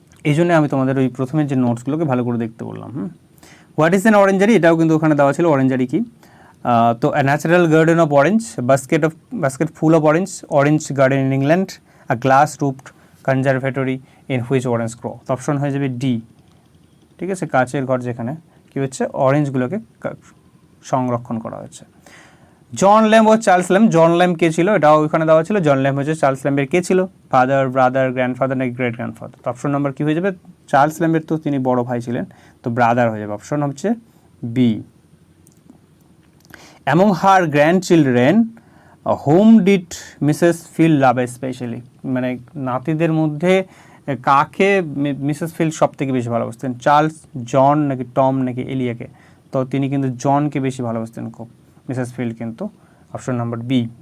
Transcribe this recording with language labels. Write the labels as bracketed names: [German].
[Bangla] এই জন্য আমি তোমাদের ওই প্রথমের যে নোটসগুলোকে ভালো করে দেখতে বললাম। [English] what is an orangery, [Bangla] এটাও কিন্তু ওখানে দেওয়া ছিল অরেঞ্জারি কি, তো [English] a natural garden of orange, basket full of orange garden in England, a glass roofed conservatory in which orange grow, [Bangla] তো অপশন হয়ে যাবে ডি, ঠিক আছে, কাচের ঘর যেখানে কি হচ্ছে অরেঞ্জগুলোকে সংরক্ষণ করা হচ্ছে। জন ল্যাম্ব ও চার্লস ল্যাম্ব, জন ল্যাম্ব কে ছিল এটাও ওইখানে দেওয়া ছিল, জন ল্যাম্ব হচ্ছে চার্লস ল্যাম্বের কে ছিল, ফাদার, ব্রাদার, গ্র্যান্ডফাদার নাকি গ্রেট গ্র্যান্ডফাদার, তো অপশন নাম্বার কী হয়ে যাবে, চার্লস ল্যাম্বের তো তিনি বড় ভাই ছিলেন, তো ব্রাদার হয়ে যাবে, অপশন হচ্ছে B. [English] Among her grandchildren, whom did Mrs. Phil love especially, [Bangla] মানে নাতিদের মধ্যে কাকে মিসেস ফিল সব থেকে বেশি ভালোবাসতেন, চার্লস, জন নাকি টম নাকি এলিয়াকে, তো তিনি কিন্তু জনকে বেশি ভালোবাসতেন খুব, মিসেস ফিল কিন্তু অপশন নাম্বার বি।